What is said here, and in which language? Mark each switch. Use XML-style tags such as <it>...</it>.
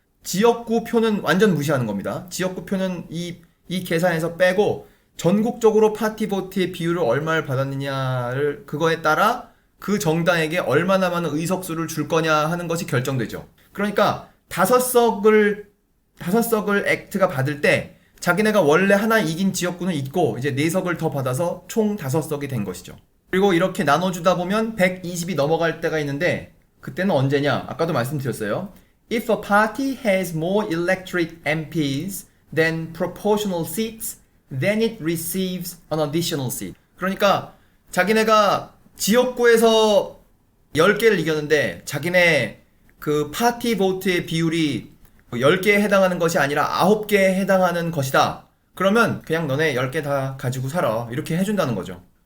<ko>지역구 표는 완전 무시하는 겁니다. 지역구 표는 이 계산에서 빼고 전국적으로 파티보트의 비율을 얼마를 받았느냐를 그거에 따라 그 정당에게 얼마나 많은 의석수를 줄 거냐 하는 것이 결정되죠. 그러니까 다섯 석을 액트가 받을 때 자기네가 원래 하나 이긴 지역구는 있고 이제 4석을 더 받아서 총 5석이 된 것이죠. 그리고 이렇게 나눠주다 보면 120이 넘어갈 때가 있는데 그때는 언제냐? 아까도 말씀드렸어요.</ko> <en>If a party has more electorate MPs than proportional seats, then it receives an additional seat.</en> <ko>그러니까 자기네가 지역구에서 10개를 이겼는데 자기네 그 파티 보트의 비율이 10개에 해당하는 것이 아니라 9개에 해당하는 것이다. 그러면 그냥 너네 10개 다 가지고 살아. 이렇게 해준다는 거죠.</ko>